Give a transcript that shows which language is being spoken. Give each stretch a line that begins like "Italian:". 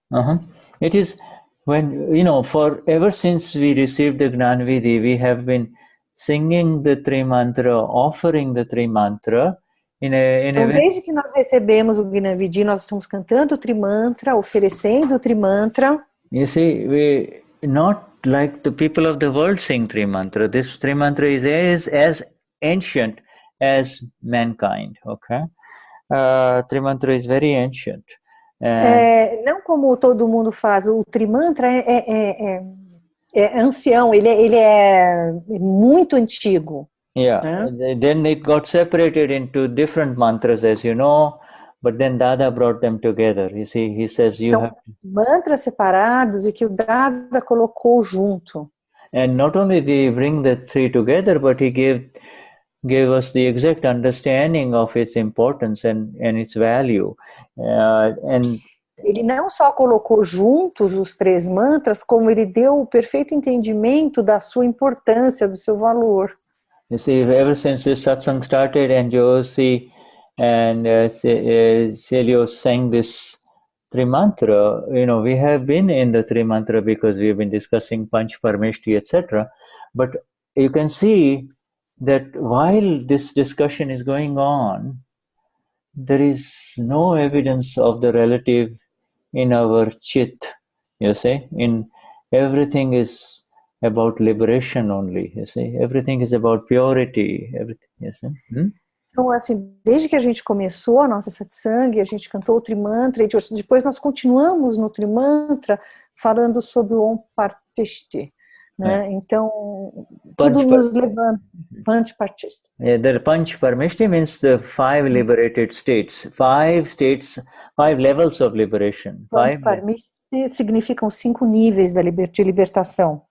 English: So, it is when, for ever since we received the Gnan Vidhi, we have been singing the Trimantra, offering the Trimantra
Portuguese: Então, desde que nós recebemos o Gnani Vidhi, nós estamos cantando o Trimantra, oferecendo o Trimantra.
English: You see, we not like the people of the world sing Trimantra. This Trimantra is as ancient as mankind. Okay, Trimantra is very ancient.
Portuguese: Não como todo mundo faz. O Trimantra é ancião. Ele é muito antigo.
English: Yeah, then it got separated into different mantras, as you know, but then Dada brought them together. You see, he says you have
Portuguese: mantras separados e que o Dada colocou junto.
English: And not only did he bring the three together, but he gave us the exact understanding of its importance and its value.
Portuguese: Ele não só colocou juntos os três mantras, como ele deu o perfeito entendimento da sua importância, do seu valor.
English: You see, ever since this satsang started and Josie and Celio sang this Trimantra, we have been in the Trimantra because we have been discussing Panch Parameshti, etc. But you can see that while this discussion is going on, there is no evidence of the relative in our chit, you see. Everything is about liberation only, you see. Everything is about purity, everything, you see.
Portuguese: Então, assim, desde que a gente começou a nossa satsang, a gente cantou o Trimantra, e depois nós continuamos no Trimantra falando sobre o Om Partishti, né? Então, tudo nos levanta. Panchparmeshti.
English: Yeah, the Panchparmeshti means the 5 liberated states, 5 states, 5 levels of liberation.
Portuguese: Panchparmeshti significam 5 níveis de libertação.